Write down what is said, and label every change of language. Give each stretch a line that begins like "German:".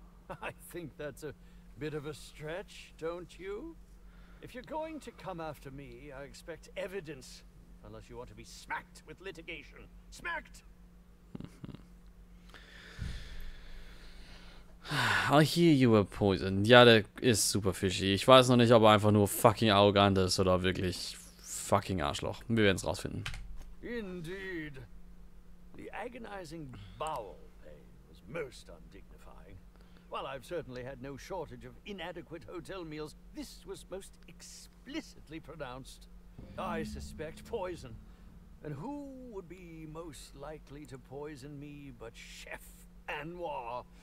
English: I think that's a bit of a stretch, don't you? If you're going to come after me, I expect evidence. Unless you want to be smacked with litigation. Smacked! I hear you were poisoned.
German: Ja, der ist super fishy. Ich weiß noch nicht, ob er einfach nur fucking arrogant ist oder wirklich fucking Arschloch. Wir werden es rausfinden.
English: Indeed. The agonizing bowel pain was most undignifying. While I've certainly had no shortage of inadequate hotel meals, this was most explicitly pronounced. I suspect poison. And who would be most likely to poison me but Chef Anwar?